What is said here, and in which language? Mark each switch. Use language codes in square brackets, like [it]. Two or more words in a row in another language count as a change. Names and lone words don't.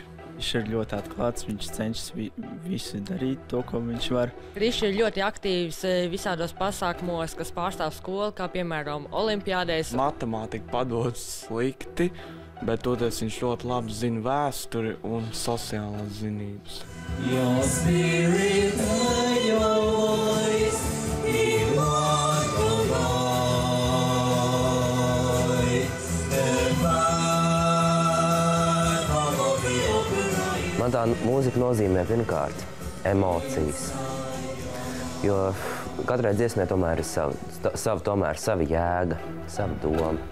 [lv] Viņš ir ļoti atklāts, viņš cenšas visu darīt to, ko viņš var. Krišs ir ļoti aktīvs visādos pasākumos, kas pārstāv skolu, kā piemēram olimpiādēs. Matemātika padodas slikti, bet toties viņš ļoti labi zina vēsturi un sociālās zinības. [en] Your spirit and your voice, [lv] Man tā mūzika nozīmē pirmkārt emocijas, jo katrai dziesmai tomēr ir sava jēga, sava doma.